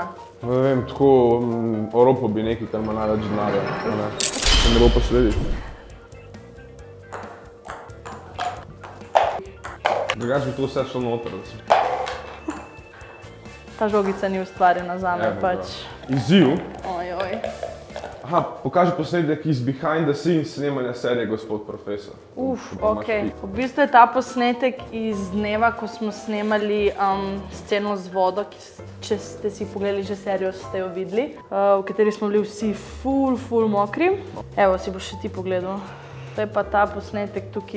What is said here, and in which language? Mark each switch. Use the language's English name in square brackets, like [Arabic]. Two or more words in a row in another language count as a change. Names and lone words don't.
[Slovenian] Ne vem, tako oropal bi nekaj, kar ima največ denarja, če ne bo posledic. Drugače bi to vse šlo noter, da sem... Ta žogica ni ustvarjena zame, pač. Izziv? Ojoj. Aha, pokaži posnetek iz [English] behind the scenes [Slovenian] snemanja serije Gospod Profesor. Okej. V bistvu je ta posnetek iz dneva, ko smo snemali sceno z vodo, če ste si pogledali že serijo, ste jo videli, v kateri smo bili vsi ful mokri. Evo, si boš še ti pogledal. To je pa ta posnetek tukaj.